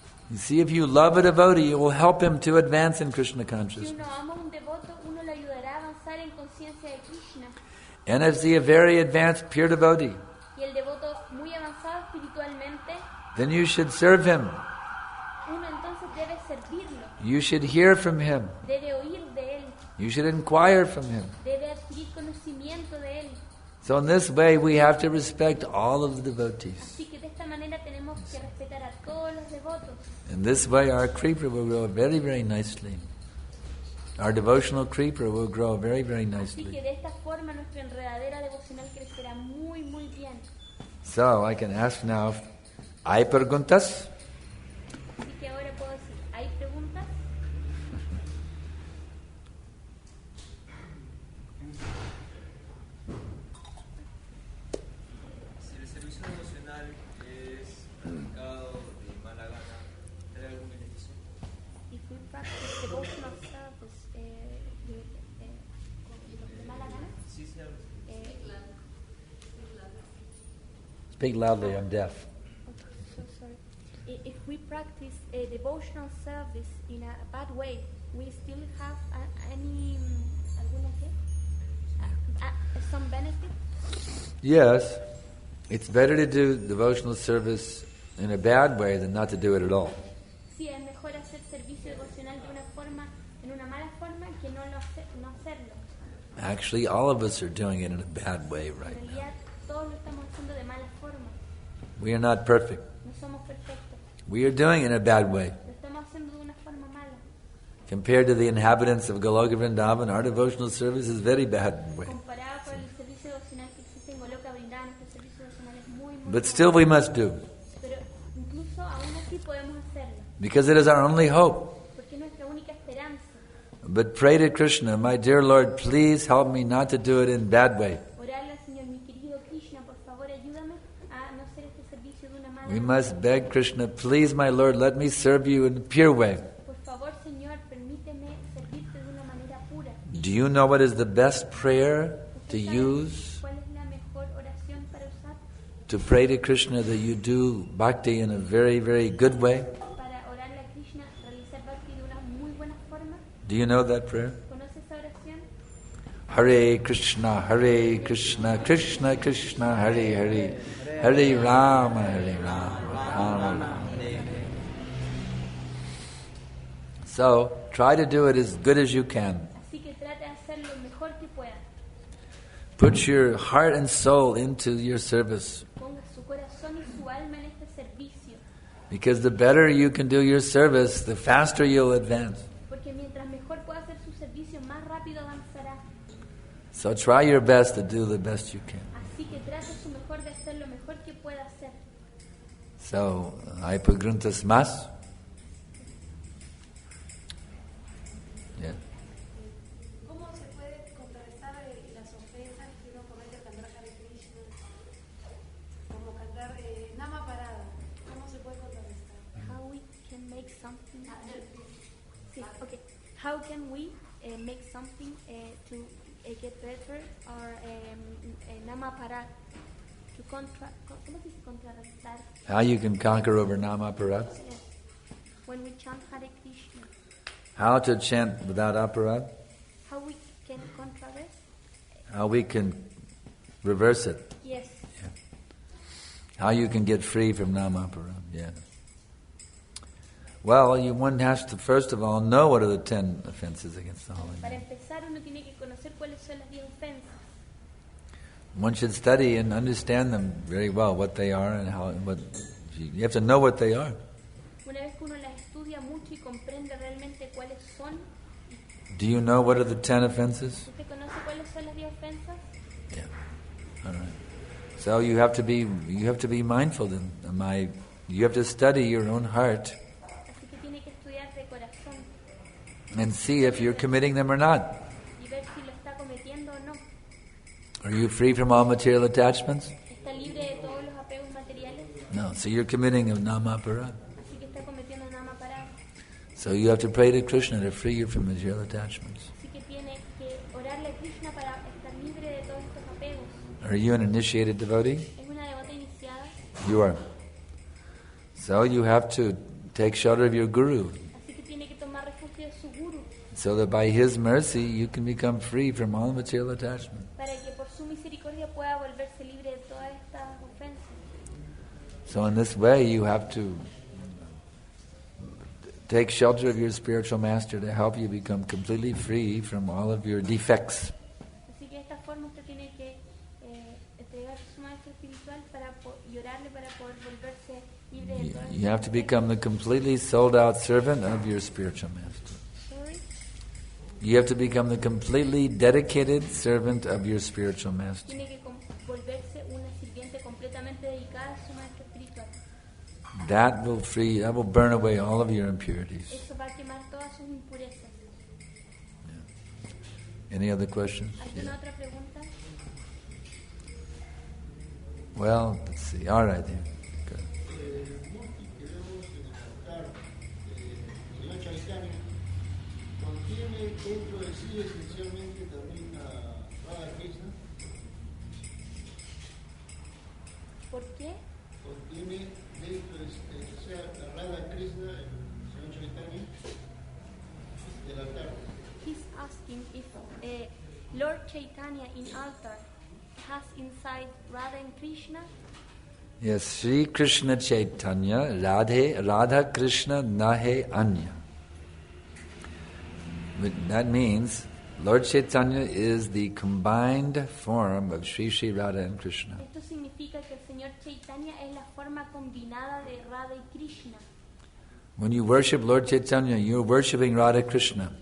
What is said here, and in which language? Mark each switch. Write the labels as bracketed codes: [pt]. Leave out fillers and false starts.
[en] You see, if you love a devotee, you will help him to advance in Krishna [es] Si [en] consciousness. [es] uno ama a un devoto, uno le ayudará a avanzar en conciencia de Krishna. [en] And if he a very advanced pure devotee, [es] Y el devoto muy avanzado espiritualmente, [en] then you should serve him. [es] uno entonces debe servirlo, [en] You should hear from him. [es] debe oír de él, [en] You should inquire from him. [es] debe adquirir conocimiento de él. [en] So in this way, we have to respect all of the devotees. [es] Así que de esta manera tenemos que respetar a todos los devotos. [en] In this way, our creeper will grow very, very nicely. our devotional creeper will grow very, very [es] Así [en] nicely. [es] que de esta forma nuestra enredadera devocional crecerá muy, muy bien. [en] So I can ask now, [es] ¿hay preguntas? Así que ahora puedo decir, ¿hay preguntas? Si el servicio devocional es practicado de mala gana, ¿trae algún beneficio? [en] If we practice devotional service [es] de mala gana, Sí, sí, algo. [en] Speak loudly, I'm deaf. so sorry. If we practice a devotional service in a bad way, we still have any [es] alguna qué? [en] Some benefit? Yes, it's better to do devotional service in a bad way than not to do it at all. [es] Sí, es mejor hacer servicio devocional de una forma, en una mala forma, que no hacerlo. [en] Actually, all of us are doing it in a bad way [es] En [en] right now. [es] realidad, todos lo estamos haciendo de mala forma. [en] We are not perfect. [es] No somos perfectos. [en] We are doing it in a bad way. [es] Lo estamos haciendo de una forma mala. [en] Compared to the inhabitants of Goloka Vrindavan, our devotional service is very bad way. [es] Comparado con el servicio devocional que existe en Goloka Vrindavan, nuestro servicio devocional es muy, muy [en] But still we must do, [es] Pero incluso aún así podemos hacerlo, [en] because it is our only hope. [es] porque es nuestra única esperanza. [en] But pray to Krishna, my dear Lord, please help me not to do it in bad way. [es] Orarle al Señor, mi querido Krishna, por favor ayúdame a no hacer este servicio de una mala [en] We [es] manera. [en] must beg Krishna, please, my Lord, let me serve you in a pure way. [es] Por favor, Señor, permíteme servirte de una manera pura. [en] Do you know what is the best prayer to [es] ¿Usted sabe [en] use [es] cuál es la mejor oración para usar? [en] to pray to Krishna that you do bhakti in a very, very good way? [es] Para orarle a Krishna, realizar bhakti de una muy buena forma. [en] Do you know that prayer? [es] ¿Conoce esa oración? [sa] Hare Krishna, Krishna Krishna, Hare Hare, Hare Rama, Rama Rama. [en] So, try to do it as good as you can. [es] Así que trate de hacer lo mejor que pueda. [en] Put your heart and soul into your service, [es] Ponga su corazón y su alma en este servicio. [en] because the better you can do your service, the faster you'll advance. [es] Porque mientras mejor pueda hacer su servicio, más rápido avanzará. [en] So try your best to do the best you can. [es] Así que trate su mejor de hacer lo mejor que pueda hacer. [en] So, [es] ¿hay preguntas más? [en] Yeah. [es] ¿Cómo se puede contrarrestar las ofensas que uno comete al cantar Hare Krishna? Como cantar Nama Parada. ¿Cómo se puede contrarrestar? [en] How we can make something. [es] Sí, [en] okay. How can we make something to get better or nama para to [es] ¿cómo se dice contrarrestar? [en] How you can conquer over Namaparad? Yes. When we chant Hare Krishna, How to chant without aparad? how we can contrarrest? How we can reverse it? Yes. How you can get free from Namaparad? Yeah. Well, one has to first of all know what are the 10 offenses against the holy [es] Para [en] name. [es] empezar, uno tiene que conocer cuáles son las 10 ofensas. [en] One should study and understand them very well, what they are and how. What you have to know what they are. [es] Una vez que uno las estudia mucho y comprende realmente cuáles son, [en] Do you know what are the 10 offenses? [es] ¿usted conoce cuáles son las 10 ofensas? [en] Yeah. All right. So you have to be mindful. You have to study your own heart [es] Así que tiene que estudiar de corazón [en] and see if you're committing them or not. [es] y ver si lo está cometiendo o no. [en] Are you free from all material attachments? [es] ¿Está libre de todos los apegos materiales? [en] No. So you're committing a namaparad. [es] Así que está cometiendo nama parada. [en] So you have to pray to Krishna to free you from material attachments. [es] Así que tiene que orarle a Krishna para estar libre de todos estos apegos. [en] Are you an initiated devotee? [es] ¿Es una devota iniciada? [en] You are. So you have to take shelter of your guru, [es] Así que tiene que tomar refugio de su guru [en] so that by his mercy you can become free from all material attachment. [es] para que por su misericordia pueda volverse libre de todas estas ofensas. [en] So in this way you have to take shelter of your spiritual master to help you become completely free from all of your defects. [es] Así que de esta forma usted tiene que entregar a su maestro espiritual y orarle para poder volverse libre de todas [en] You have to [es] estas [en] become the completely sold out servant of your spiritual master. Sorry? You have to become the completely dedicated servant of your spiritual master. [es] Tiene que volverse una sirviente completamente dedicada a su maestro espiritual. [en] That will burn away all of your impurities. [es] Eso va a quemar todas sus impurezas. [en] Any other questions? [es] ¿Alguna otra pregunta? [en] Well, let's see. All right, then. Good. [es] ¿Contiene dentro de sí esencialmente también a Radha Krishna? ¿Por qué? ¿Contiene dentro de a Radha Krishna el señor Chaitanya del altar? [en] He's asking if Lord Chaitanya in altar has inside Radha and Krishna. Yes, [bn] Sri Krishna Chaitanya, Radha Krishna Nahe Anya. [en] That means Lord Chaitanya is the combined form of Sri Sri Radha and Krishna. [es] Esto significa que el Señor Chaitanya es la forma combinada de Radha y Krishna. [en] When you worship Lord Chaitanya, you're worshipping Radha Krishna.